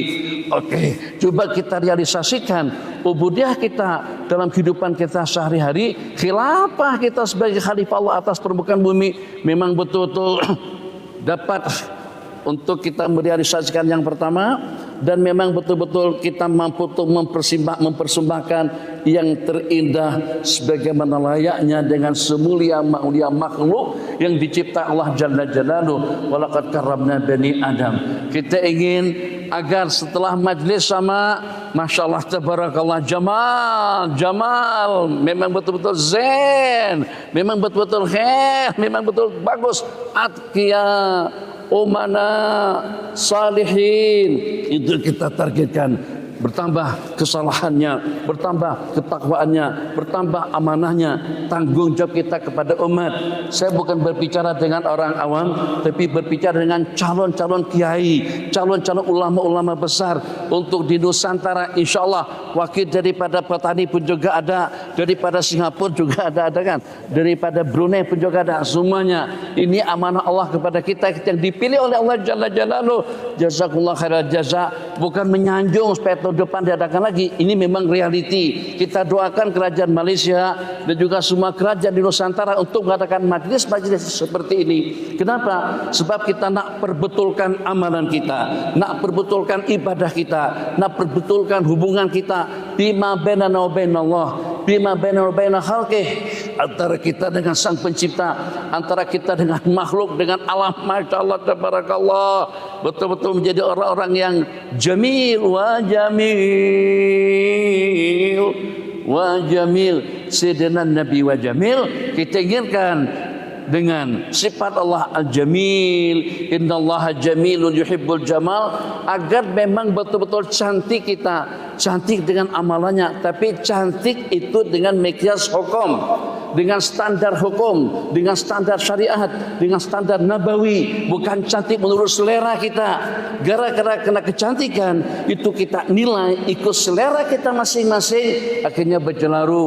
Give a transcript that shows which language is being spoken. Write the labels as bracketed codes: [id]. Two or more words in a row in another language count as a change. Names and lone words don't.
[id] Oke, coba kita realisasikan ubudiyah kita dalam kehidupan kita sehari-hari, khilafah kita sebagai khalifah Allah atas permukaan bumi, memang betul-betul dapat untuk kita merealisasikan yang pertama, dan memang betul-betul kita mampu untuk mempersembahkan yang terindah sebagaimana layaknya dengan semulia makhluk yang dicipta Allah [ar] Jalla Jalaluhu. Walaqad karramna bani Adam. [id] Kita ingin agar setelah majlis sama, [ar] Masya Allah tabarakallah, [id] Jamal memang betul-betul zen, memang betul-betul khair, memang betul bagus, [ar] atqiya, umana, salihin. [id] Itu kita targetkan. Bertambah kesalahannya, bertambah ketakwaannya, bertambah amanahnya, tanggung jawab kita kepada umat. Saya bukan berbicara dengan orang awam, tapi berbicara dengan calon-calon kiai, calon-calon ulama-ulama besar untuk di Nusantara. [ar] Insya Allah [id] wakil daripada petani pun juga ada, daripada Singapura juga ada kan, daripada Brunei pun juga ada. Semuanya ini amanah Allah kepada kita yang dipilih oleh Allah [ar] Jalla Jalaluhu. Jazakumullah khairal jaza. [id] Bukan menyanjung supaya tahun depan diadakan lagi. [ms] Ini memang realiti. Kita doakan kerajaan Malaysia dan juga semua kerajaan di Nusantara untuk mengadakan majlis-majlis seperti ini. Kenapa? Sebab kita nak perbetulkan amalan kita, nak perbetulkan ibadah kita, nak perbetulkan hubungan kita [ar] bima bainana wa bainallah, bima bainana wa bain khalqih, [ms] antara kita dengan Sang Pencipta, antara kita dengan makhluk, dengan alam. [ar] Masya Allah tabarakallah, [ms] betul-betul menjadi orang-orang yang [ar] jamil wa jamil wa jamil. Sayyidina Nabi wa jamil [id] kita inginkan dengan sifat Allah al-jamil, [ar] innallaha jamilun yuhibbul jamal, [id] agar memang betul-betul cantik kita, cantik dengan amalannya, tapi cantik itu dengan miqyas hukum, dengan standar hukum, dengan standar syariat, dengan standar nabawi, bukan cantik menurut selera kita. [ms] Gara-gara kena kecantikan itu kita nilai ikut selera kita masing-masing, akhirnya berjelaru.